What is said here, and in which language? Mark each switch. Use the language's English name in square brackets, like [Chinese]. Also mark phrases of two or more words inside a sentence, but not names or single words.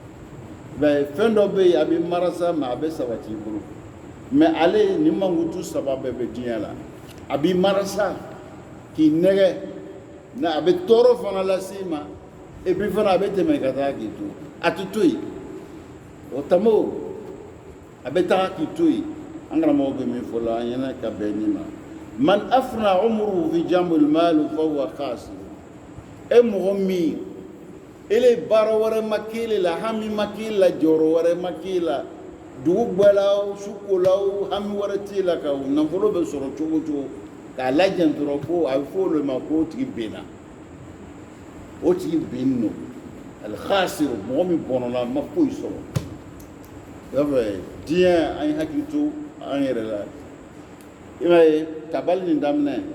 [Bambara] mais fɛn dɔ bɛ yen a b'i mara sa mais a bɛ sabati i bolo mais ale ni mangutu sababu be diɲɛ la a b'i marasa k'i nɛgɛ na a bɛ tɔɔrɔ fana lase ma [French] et puis [Bambara] fana a bɛ tɛmɛ ka taa k'i to a tɛ to yen o tamo a bɛ taa k'i to yen an karamɔgɔ bɛ min fɔ la an ɲɛna ka bɛn ni [Arabic] ما من أفنى عمره في جمع المال فهو خاسر [Bambara] e mɔgɔ min ele baara wɛrɛ ma k'ele la hami ma k'ele la jɔyɔrɔ wɛrɛ ma k'ele la dugu bɛɛla o su ko la o hami wɛrɛ t'e la ka o nafolo bɛ sɔrɔ cogo o cogo k'a lajɛ dɔrɔn ko a bɛ fɔ olu ma ko o tigi benna o tigi benni no [Arabic] الخاسر [Bambara] mɔgɔ min bɔnɔna ma foyi sɔrɔ i b'a fɔ diɲɛ an ye hakili to an yɛrɛ la i b'a ye kabali nin daminɛ